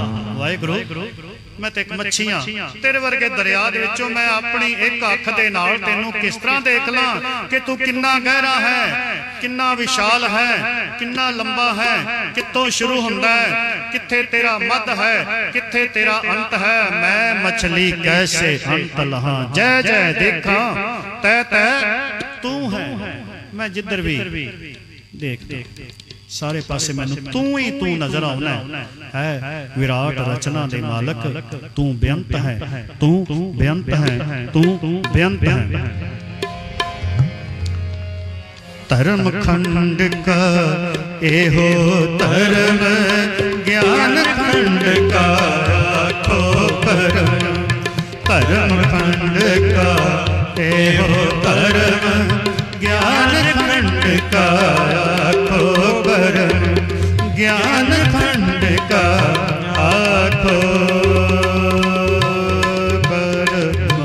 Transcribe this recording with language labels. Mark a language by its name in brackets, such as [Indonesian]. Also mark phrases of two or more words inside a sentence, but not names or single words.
[Punjabi] ਵਾਹਿਗੁਰੂ ਮੈਂ ਤੋ ਏਕ ਮੱਛੀ ਹਾਂ, ਤੇਰੇ ਵਰਗੇ ਦਰਿਆ ਦੇ ਵਿਚੋਂ ਮੈਂ ਅਪਣੀ ਇਕ ਅੱਖ ਦੇ ਨਾਲ ਤੈਨੂੰ ਕਿਸ ਤਰ੍ਹਾਂ ਦੇਖ ਲਾਂ ਕਿ ਤੂ ਕਿੰਨਾ ਗਹਿਰਾ ਹੈ, ਕਿੰਨਾ ਵਿਸ਼ਾਲ ਹੈ, ਕਿੰਨਾ ਲੰਬਾ ਹੈ, ਕਿੱਥੋਂ ਸ਼ੁਰੂ ਹੁੰਦਾ ਹੈ, ਕਿੱਥੇ ਤੇਰਾ ਮਦ ਹੈ, ਕਿੱਥੇ ਤੇਰਾ ਅੰਤ ਹੈ। ਮੈਂ ਮਛਲੀ ਕੈਸੇ ਅੰਤ ਲਹਾਂ, ਜੈ ਜੈ ਦੇਖਾ ਤੈ ਤੈ ਤੂ ਹੈ। ਮੈਂ ਜਿਧਰ ਭੀ ਦੇਖ ਸਾਰੇ ਪਾਸੇ ਮੈਨੂੰ ਤੂ ਹੀ ਤੂ ਨਜ਼ਰ ਆਨਾ ਹੈ ਵਿਰਾਟ ਰਚਨਾ ਦੇ ਮਾਲਕ ਤੂ ਬੇਅੰਤ ਹੈ ਤੂ ਬੇਅੰਤ ਹੈ ਤੂ ਬੇਅੰਤ ਹੈ ਧਰਮ ਖੰਡ ਕਾ ਏਹੋ ਧਰਮ ਗਿਆਨ ਖੰਡ ਕਾ ਆਖੋ ਪਰਮ ਧਰਮ ਖੰਡ ਕਾ ਏਹੋ ਧਰਮ ਗਿਆਨ ਖੰਡ ਕਾ ਆਖੋ ਪਰਮ ਗਿਆਨ ਖੰਡ ਕਾ ਆਖੋ ਪਰਮ।